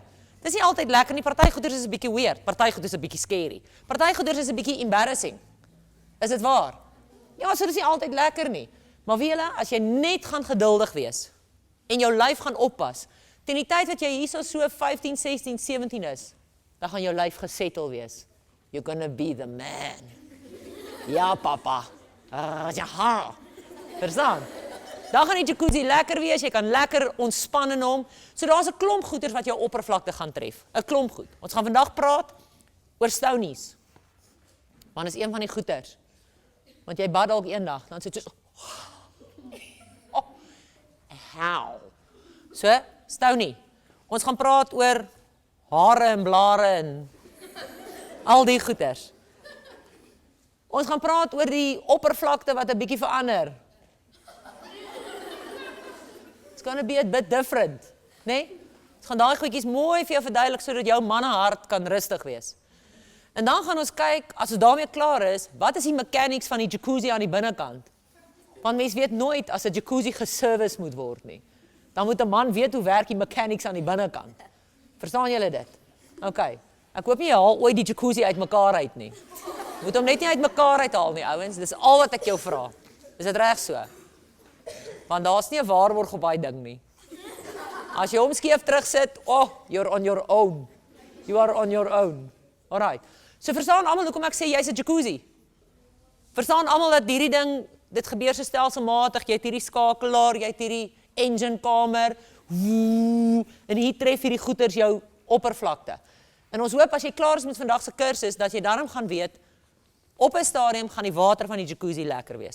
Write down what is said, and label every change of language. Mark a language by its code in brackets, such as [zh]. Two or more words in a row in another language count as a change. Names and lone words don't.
[af] Dis nie altyd lekker nie, party goeders is 'n bietjie weird, party goeders is 'n bietjie scary, party goeders is 'n bietjie embarrassing. Is dit waar? Ja, so dis nie altyd lekker nie. Maar weet julle, as jy net gaan geduldig wees, en jou lyf gaan oppas, teen die tyd wat jy hierso so 15, 16, 17 is, dan gaan jou lyf gesettle wees. [en] You're gonna be the man. [af] Ja, papa. Ja. Verstaan? Dan gaan die jacuzzi lekker wees, jy kan lekker ontspan in hom. So daar's 'n klomp goeders wat jou oppervlakte gaan tref. 'n Klomp goed. Ons gaan vandag praat oor stonies. Want is een van die goeders. Want jy bad dalk eendag, dan sit jy so how. So, stonie. Ons gaan praat oor hare en blare en al die goeders. Ons gaan praat oor die oppervlakte wat 'n bietjie verander. [en] It's gonna be a bit different, [af] nee? Ons gaan daai goedjies mooi vir jou verduidelik sodat jou mannehart kan rustig wees. En dan gaan ons kyk, as ons daarmee klaar is, wat is die mechanics van die jacuzzi aan die binnekant? Want mens weet nooit as 'n jacuzzi geservice moet word nie. Dan moet 'n man weet hoe werk die mechanics aan die binnekant. Verstaan julle dit? OK. Ek hoop nie jy haal ooit die jacuzzi uitmekaar uit nie. Moet hom net nie uitmekaar uithaal nie, ouens. Dis al wat ek jou vra. Is dit reg so? Want daar's nie 'n waarborg op daai ding nie. As jy hom skeef terugsit, [en] you're on your own. You are on your own. Alright. [af] So verstaan almal hoekom ek sê jy's 'n jacuzzi. Verstaan almal dat hierdie ding, dit gebeur so stelselmatig, jy het hierdie skakelaar, jy het hierdie engine kamer, en hier tref hierdie goeters jou oppervlakte. En ons hoop as jy klaar is met vandag se kursus, dat jy daarom gaan weet, op 'n stadium gaan die water van die jacuzzi lekker wees.